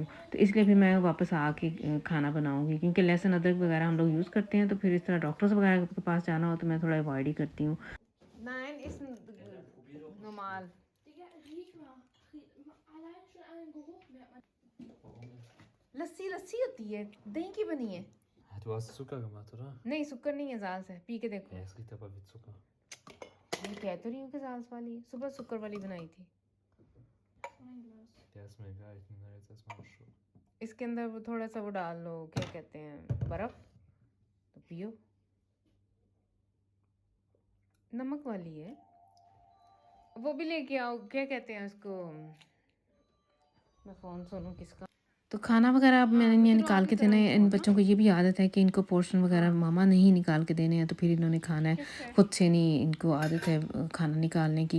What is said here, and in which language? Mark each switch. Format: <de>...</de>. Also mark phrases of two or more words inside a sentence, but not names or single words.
<hi>तो इसलिए फिर मैं वापस आके खाना बनाऊँगी, क्योंकि लहसुन अदरक वगैरह हम लोग यूज़ करते हैं, तो फिर इस तरह डॉक्टर्स वगैरह के पास जाना हो तो मैं थोड़ा अवॉइड ही करती हूँ। लस्सी लस्सी होती है, दही की बनी है।</hi> <de>Du hast Zucker gemacht, oder?</de> <hi>नहीं शुक्र नहीं है, जाल से पी के देखो।</hi> <de>Ja, es riecht aber wie Zucker.</de> <hi>मैं कह तो रही हूँ कि जाल वाली है, सुबह शुक्र वाली बनाई थी।</hi> <de>Ja, ist mir egal, ich nehme da jetzt erstmal einen Schluck.</de> <hi>इसके अंदर वो थोड़ा सा वो डाल लो, क्या कहते हैं, बर्फ, तो पियो। नमक वाली है। वो भी लेके आओ, क्या कहते हैं उसको, मैं फ़ोन सुनूँ किसका। तो खाना वगैरह अब मैंने ये निकाल के देना है। इन बच्चों को ये भी आदत है कि इनको पोर्शन वगैरह मामा नहीं निकाल के देने हैं, तो फिर इन्होंने खाना है खुद से, नहीं इनको आदत है खाना निकालने की।</hi>